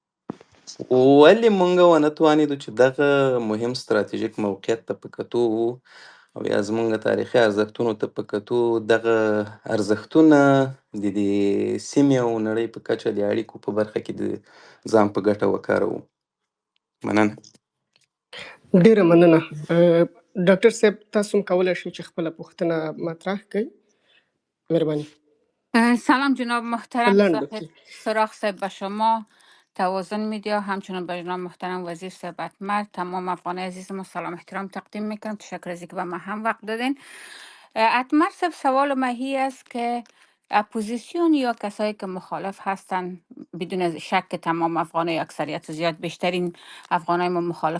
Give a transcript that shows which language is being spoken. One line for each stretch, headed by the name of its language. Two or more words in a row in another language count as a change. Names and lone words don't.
Pashto: ولې موږ ونه توانېدو چې دغه مهم ستراتیژیک موقعیت ته په کتو او یا زموږ تاریخي ارزښتونو ته په کتو دغه ارزښتونه د دې سیمې او نړۍ په کچه د اړیکو په برخه کې د ځان په ګټه وکاروو؟ مننه. ډیره مننه. ډاکټر صاحب تاسو هم کولی شئ چې خپله پوښتنه مطرح کړئ. مهرباني. سلام جناب محترم لنډ
Persian: سراخ صاحب به شما، توازن میدیا، همچنین به جناب محترم وزیر صاحب اتمر، تمام افغان عزیزم سلام احترام تقدیم میکنم. تشکر از اینکه به ما هم وقت دادین. اتمر صاحب سوال مهی است که اپوزیسیون یا کسایی که مخالف هستن، بدون شک که تمام افغانای اکثریت زیاد بیشترین افغانای ما مخالف